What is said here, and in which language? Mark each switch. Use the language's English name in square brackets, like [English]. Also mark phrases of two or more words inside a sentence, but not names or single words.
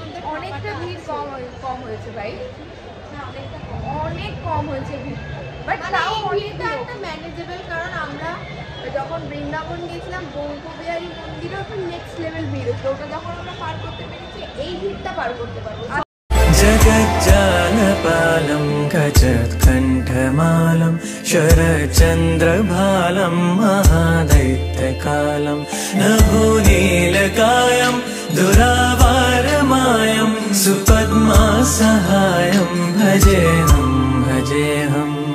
[Bangla] অনেকটা ভিড় কম হয়েছে ভাই, না অনেকটা অনেক কম হয়েছে ভিড়, বাট মানে তাও এই অনেক ভিড়টা একটা ম্যানেজেবল। কারণ আমরা যখন বৃন্দাবন গেছিলাম গৌরবিহারী মন্দিরে ওটা [English] next level [Bangla] ভিড় হতো, ওটা যখন আমরা পার করতে পেরেছি এই ভিড়টা পার করতে পারবো। [Sanskrit] जगज्जालपालं गजत्कण्ठमालं शरचन्द्रभालं महादैत्यकालं नभोनीलकायं दुरावारमायं सुपद्मासहायं भजेऽहं भजेऽहम्